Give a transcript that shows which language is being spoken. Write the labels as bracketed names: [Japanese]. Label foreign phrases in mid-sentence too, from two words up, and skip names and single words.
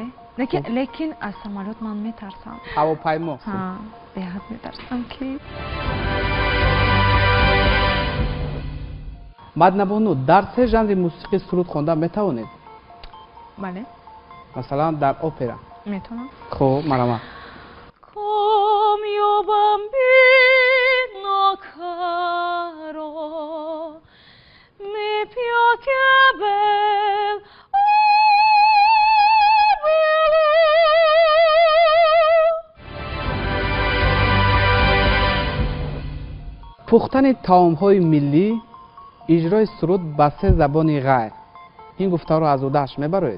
[Persian] لیکن از سمالات من میترسم. هواپیما؟ به حد میترسم که. مدینه بانو در سه ژانر موسیقی سرود خوندن میتوانید؟ بله. مثلا در اپرا؟ میتونم. خب مرحبا. [Italian] Come bambino caro, mi piace bel [Persian] پختن طعام‌های ملی، اجرای سرود به سه زبان غیر، این گفته رو از عهده‌اش میبرید؟